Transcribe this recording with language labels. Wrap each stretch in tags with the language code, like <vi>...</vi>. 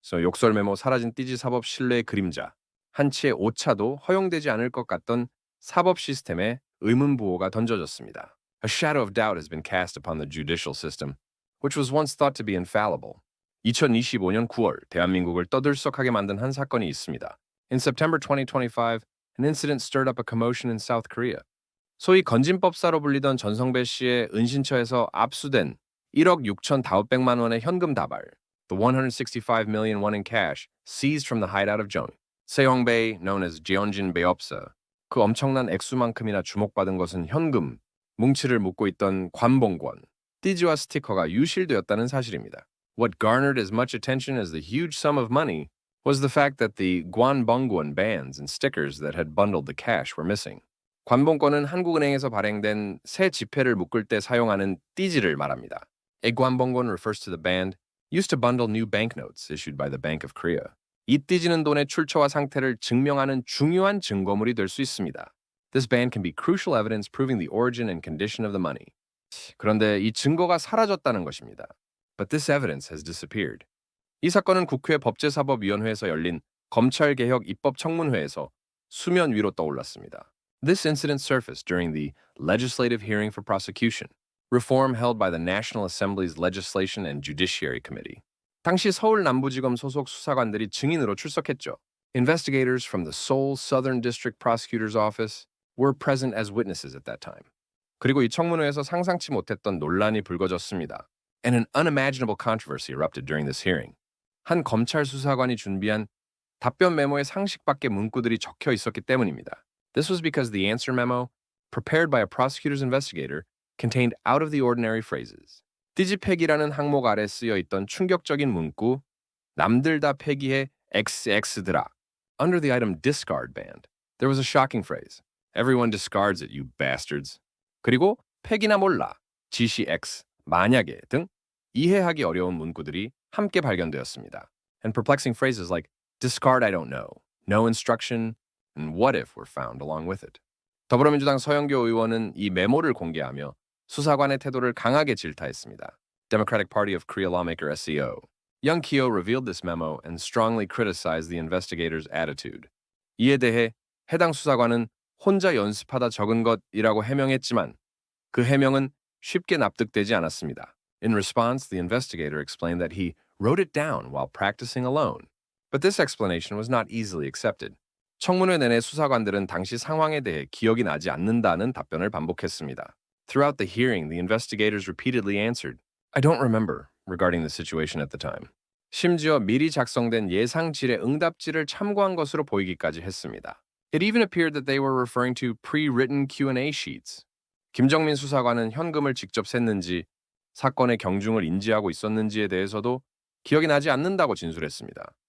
<ko>So 욕설 메모 사라진 띠지 사법 신뢰의 그림자. 한치의 오차도 허용되지 않을 것 같던 사법 시스템에 의문 부호가 던져졌습니다.</ko> <en>A shadow of doubt has been cast upon the judicial system, which was once thought to be infallible.</en> <ko>2025년 9월 대한민국을 떠들썩하게 만든 한 사건이 있습니다.</ko> <en>In September 2025, an incident stirred up a commotion in South Korea.</en> <ko>소위 건진법사로 불리던 전성배 씨의 은신처에서 압수된 1억 6,500만 원의 현금 다발,</ko> <en>the 165 million won in cash seized from the hideout of Jong, Seongbei, known as Jeonjin Beopsa.</en> <ko>그 엄청난 액수만큼이나 주목받은 것은 현금, 뭉치를 묶고 있던 관봉권, 띠지와 스티커가 유실되었다는 사실입니다.</ko> <en>What garnered as much attention as the huge sum of money was the fact that the Gwanbongwon bands and stickers that had bundled the cash were missing.</en> <ko>관봉권은 한국은행에서 발행된 새 지폐를 묶을 때 사용하는 띠지를 말합니다.</ko> <en>A 관봉권 refers to the band used to bundle new banknotes issued by the Bank of Korea.</en> <ko>이 띠지는 돈의 출처와 상태를 증명하는 중요한 증거물이 될 수 있습니다.</ko> <en>This band can be crucial evidence proving the origin and condition of the money.</en> <ko>그런데 이 증거가 사라졌다는 것입니다.</ko> <en>But this evidence has disappeared.</en> <ko>이 사건은 국회 법제사법위원회에서 열린 검찰개혁 입법청문회에서 수면 위로 떠올랐습니다.</ko> <en>This incident surfaced during the legislative hearing for prosecution, reform held by the National Assembly's Legislation and Judiciary Committee.</en> <ko>당시 서울 남부지검 소속 수사관들이 증인으로 출석했죠.</ko> <en>Investigators from the Seoul Southern District Prosecutor's Office were present as witnesses at that time.</en> <ko>그리고 이 청문회에서 상상치 못했던 논란이 불거졌습니다.</ko> <en>And an unimaginable controversy erupted during this hearing.</en> <ko>한 검찰 수사관이 준비한 답변 메모에 상식 밖의 문구들이 적혀 있었기 때문입니다.</ko> <en>This was because the answer memo, prepared by a prosecutor's investigator, contained out-of-the-ordinary phrases.</en> <ko>띠지 폐기라는 항목 아래 쓰여 있던 충격적인 문구, 남들 다 폐기해 XX들아.</ko> <en>Under the item discard band, there was a shocking phrase. Everyone discards it, you bastards.</en> <ko>그리고 폐기나 몰라, 지시 X, 만약에 등 이해하기 어려운 문구들이 함께 발견되었습니다.</ko> <en>And perplexing phrases like discard I don't know, no instruction, and what if were found along with it.</en> <ko>더불어민주당 서영교 의원은 이 메모를 공개하며 수사관의 태도를 강하게 질타했습니다.</ko> <en>Democratic Party of Korea lawmaker SEO. Young Kyo revealed this memo and strongly criticized the investigators' attitude.</en> <ko>이에 대해 해당 수사관은 혼자 연습하다 적은 것이라고 해명했지만 그 해명은 쉽게 납득되지 않았습니다.</ko> <en>In response, the investigator explained that he wrote it down while practicing alone. But this explanation was not easily accepted.</en> <ko>청문회 내내 수사관들은 당시 상황에 대해 기억이 나지 않는다는 답변을 반복했습니다.</ko> <en>Throughout the hearing, the investigators repeatedly answered, I don't remember, regarding the situation at the time.</en> <ko>심지어 미리 작성된 예상질의 응답지를 참고한 것으로 보이기까지 했습니다.</ko> <en>It even appeared that they were referring to pre-written Q&A sheets.</en> <ko>김정민 수사관은 현금을 직접 샜는지 사건의 경중을 인지하고 있었는지에 대해서도 기억이 나지 않는다고 진술했습니다.</ko>